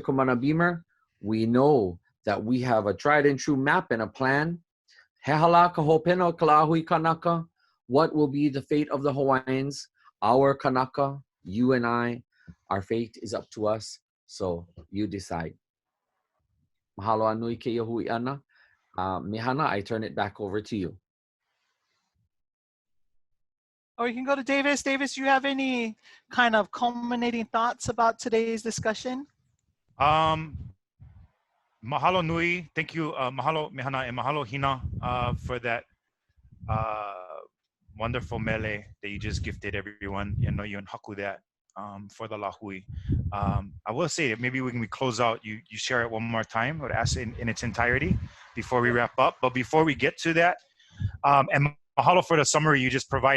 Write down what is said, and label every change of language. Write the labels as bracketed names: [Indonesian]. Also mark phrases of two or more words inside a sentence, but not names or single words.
[English] Kamana Beamer, we know that we have a tried and true map and a plan. [Hawaiian] He Aliʻi Ka, [English] what will be the fate of the Hawaiians? Our Kanaka, you and I, our fate is up to us. So you decide. [Hawaiian] Mahalo anui ke ʻāina. [English] Mehana, I turn it back over to you. Or you can go to Davis. Davis, you have any kind of culminating thoughts about today's discussion? [Hawaiian] Mahalo nui. [English] Thank you, mahalo Mehana and mahalo Hina for that wonderful mele that you just gifted everyone. You know, you and haku that for the lahui. I will say that maybe when we close out, you share it one more time or ask it in its entirety before we wrap up. But before we get to that, and mahalo for the summary you just provided.